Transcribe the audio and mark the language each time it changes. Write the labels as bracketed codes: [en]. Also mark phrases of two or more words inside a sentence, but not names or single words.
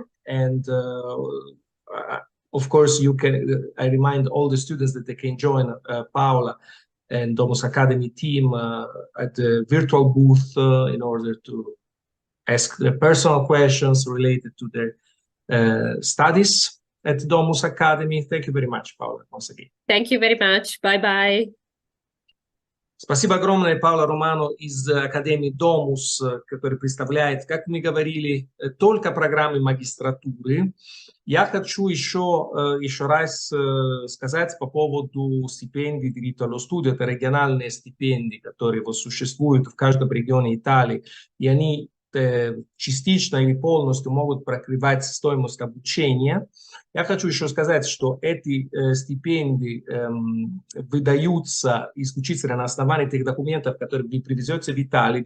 [en] And of course, you can, I remind all the students that they can join Paola and Domus Academy team at the virtual booth in order to ask their personal questions related to their studies at Domus Academy. Thank you very much, Paula, once again. Thank you very much. Bye-bye. [ru] Спасибо огромное, Павла Романо из Академии Domus, который представляет, как мы говорили, только программы магистратуры. Я хочу еще раз сказать по поводу стипендий [it] diritto allo studio. [ru] Это региональные стипендии, которые вот существуют в каждом регионе Италии, и они частично или полностью могут покрывать стоимость обучения. Я хочу еще сказать, что эти стипендии выдаются исключительно на основании тех документов, которые вы привезете в Италию.